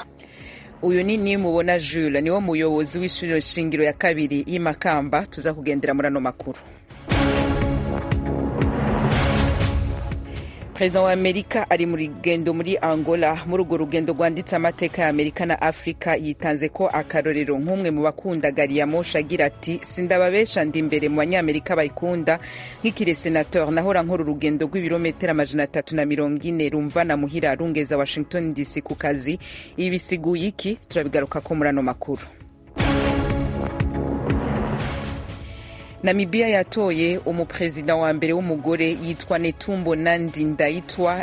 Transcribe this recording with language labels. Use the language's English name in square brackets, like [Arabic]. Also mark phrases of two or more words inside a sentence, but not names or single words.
[Rundi] Uyu ni mubona Jules niwo muyobozi w'ishure shingiro ya kabiri y'Imakamba tuza kugendera muri ano makuru. President wa Amerika ari muri rugendo muri Angola. Muri urwo rugendo rwanditse amateka ya Amerika na Afrika yitanze ko akarorero nk'umwe mu bakunda gari ya moshi agira ati sindababesha ndi imbere mu banyamerika bayikunda nk'ikire senateur nahora nkora urugendo rw'ibirometero 340 rumva na muhira rungeza Washington DC ku kazi. Ibi bisiguye iki? Turabigaruka ko muri ano makuru. Namibia yatoye umuprezida wa mbere w'umugore yitwa Netumbo Nandi Ndaitwa.